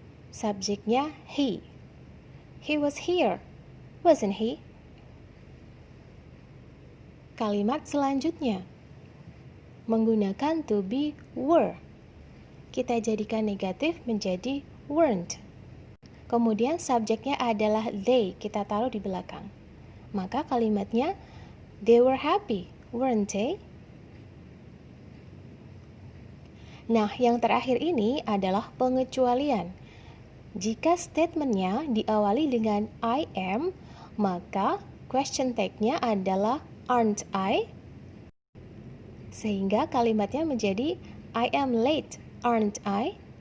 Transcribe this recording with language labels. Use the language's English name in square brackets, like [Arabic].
[Indonesian] Subjeknya [English] he. He was here, wasn't he? [Indonesian] Kalimat selanjutnya menggunakan to be were. Kita jadikan negatif menjadi weren't. Kemudian subjeknya adalah they, kita taruh di belakang. Maka kalimatnya [English] they were happy, weren't they? [Indonesian] Nah, yang terakhir ini adalah pengecualian. Jika statementnya diawali dengan I am, maka question tag-nya adalah [English] aren't I? [Indonesian] Sehingga kalimatnya menjadi [English] I am late, aren't I?